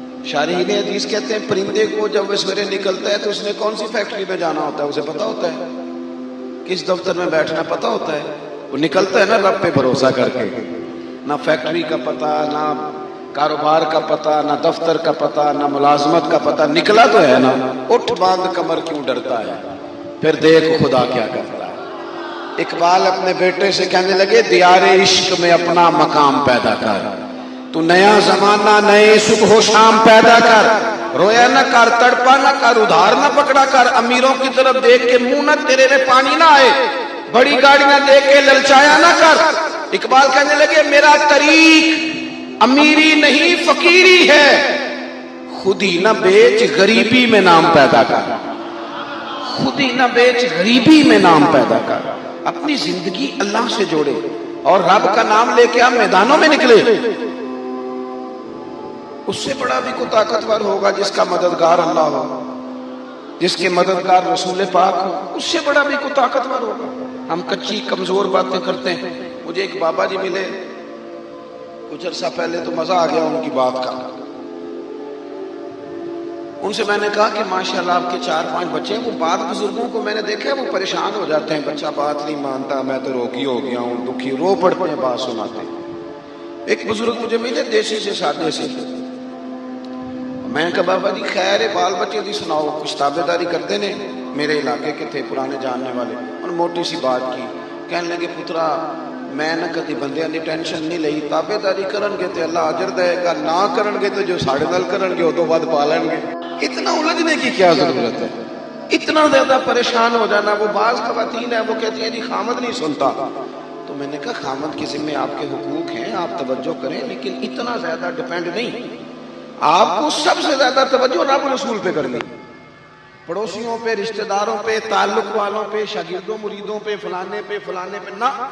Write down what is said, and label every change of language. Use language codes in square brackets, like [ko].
[ur] شارحین حدیث کہتے ہیں پرندے کو جب وہ سویرے نکلتا ہے تو اس نے کون سی فیکٹری میں جانا ہوتا ہے اسے پتا ہوتا ہے، کس دفتر میں بیٹھنا پتا ہوتا ہے، وہ نکلتا ہے نا رب پہ بھروسہ کر کے، نہ فیکٹری کا پتہ، نہ کاروبار کا پتہ، نہ دفتر کا پتہ، نہ ملازمت کا پتہ، نکلا تو ہے نا۔ اٹھ باندھ کمر کیوں ڈرتا ہے، پھر دیکھ خدا کیا کرتا ہے۔ اقبال اپنے بیٹے سے کہنے لگے دیار عشق میں اپنا مقام پیدا کر، تو نیا زمانہ نئے صبح و شام پیدا کر، رویا نہ کر، تڑپا نہ کر، ادھار نہ پکڑا کر، امیروں کی طرف دیکھ کے منہ نہ تیرے میں پانی نہ آئے، بڑی گاڑیاں دے کے للچایا نہ کر. اقبال کہنے لگے میرا طریق امیری نہیں فقیری ہے، خود ہی نہ بیچ غریبی میں نام پیدا کر. خود ہی نہ بیچ غریبی میں نام پیدا کر. اپنی زندگی اللہ سے جوڑے اور رب کا نام لے کے آپ میدانوں میں نکلے. اس سے بڑا بھی کوئی طاقتور ہوگا جس کا مددگار اللہ ہو، جس کے مددگار رسول پاک ہو. اس سے بڑا بھی کوئی طاقتور ہوگا. ہم کچی کمزور باتیں کرتے ہیں. مجھے ایک بابا جی ملے کچھ عرصہ پہلے، تو مزہ آ گیا ان کی بات کا. ان سے میں نے کہا کہ ماشاءاللہ آپ کے 4-5 بچے ہیں. وہ بعض بزرگوں کو میں نے دیکھا ہے وہ پریشان ہو جاتے ہیں، بچہ بات نہیں مانتا، میں تو روگی ہو گیا ہوں، دکھی، رو پڑتے ہیں بات سناتے ہیں. ایک بزرگ مجھے ملے دیسی سے سادے سے. میں کہا بابا جی خیر ہے، [pa] بال بچے دی سناؤ، [ur] کچھ تابع داری کرتے نے. میرے علاقے کے تھے پرانے جاننے والے. انہوں نے موٹی سی بات کی. [pa] کہنے لگے پترا میں نہ کدی بندیاں دی ٹینشن نہیں لئی، تابع داری کرن گے تے اللہ اجر دے گا، نہ کرن گے تو جو ساڑھے نال کرن گے وہ تو ود پا لیں گے. [ur] اتنا الجھنے کی کیا ضرورت ہے؟ اتنا زیادہ پریشان ہو جانا. وہ بعض خواتین ہیں وہ کہتی ہیں جی خامد نہیں سنتا. تو میں نے کہا خامد کے ذمہ آپ کے حقوق ہیں، آپ توجہ کریں، لیکن اتنا زیادہ ڈیپینڈ نہیں. آپ کو سب سے زیادہ توجہ رب رسول پہ کرنی، پڑوسیوں پہ، رشتہ داروں پہ، تعلق والوں پہ، شاگردوں مریدوں پہ، فلانے پہ فلانے پہ نہ.